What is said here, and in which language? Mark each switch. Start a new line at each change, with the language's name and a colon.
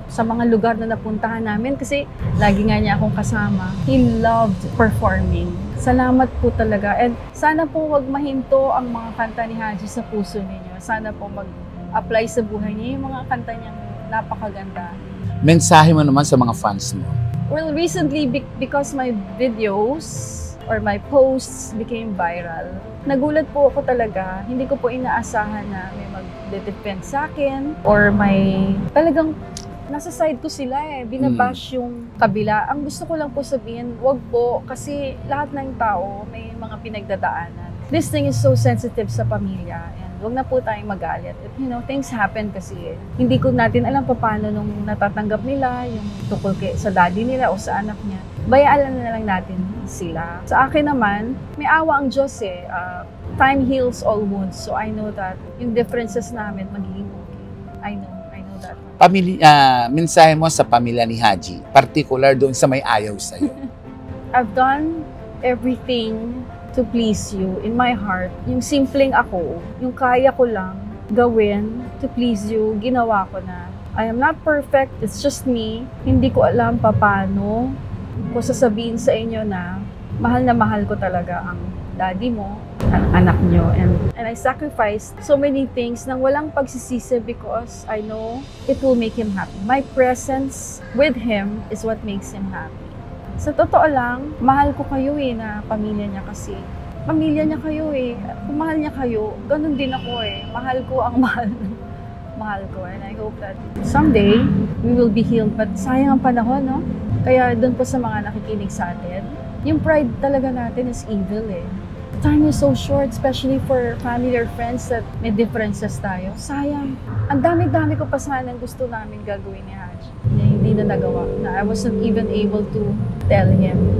Filipino: Sa mga lugar na napuntahan namin kasi lagi nga niya akong kasama,
English: he loved performing.
Filipino: Salamat po talaga. And sana po wag mahinto ang mga kanta ni Haji sa puso ninyo. Sana po mag-apply sa buhay niya yung mga kanta niyang napakaganda. Mensahe mo naman sa mga fans mo.
English: Well, recently, because my videos or my posts became viral,
Filipino: nagulat po ako talaga. Hindi ko po inaasahan na may mag-defend sa akin or may talagang nasa side ko sila binabash yung kabila. Ang gusto ko lang po sabihin, wag po, kasi lahat ng tao may mga pinagdadaanan.
English: This thing is so sensitive
Filipino: sa pamilya and wag na po tayong magalit.
English: Things happen
Filipino: kasi hindi ko natin alam paano nung natatanggap nila yung tukol sa daddy nila o sa anak niya. Bayaan na lang natin sila. Sa akin naman, may awa ang Diyos
English: time heals all wounds. So I know that
Filipino: yung differences namin magiging okay.
English: I know that.
Filipino: Mensahe mo sa pamilya ni Haji, particular doon sa may ayaw sa'yo.
English: I've done everything to please you in my heart.
Filipino: Yung simpleng ako, yung kaya ko lang gawin
English: to please you,
Filipino: ginawa ko na.
English: I am not perfect, it's just me.
Filipino: Hindi ko alam paano ko sasabihin sa inyo na mahal ko talaga ang daddy mo, ang anak nyo.
English: And I sacrificed so many things
Filipino: nang walang pagsisisi
English: because I know it will make him happy. My presence with him is what makes him happy.
Filipino: Sa totoo lang, mahal ko kayo na pamilya niya kasi. Pamilya niya kayo Kung mahal niya kayo, ganun din ako Mahal ko ang mahal ko.
English: And I hope that someday, we will be healed.
Filipino: But sayang ang panahon, no? Kaya doon po sa mga nakikinig sa atin, yung pride talaga natin
English: is evil Time is so short, especially for family or friends that
Filipino: may differences tayo. Sayang. Ang dami-dami ko pa sanang gusto namin gagawin ni Haji. Hindi na nagawa.
English: Na I wasn't even able to tell him.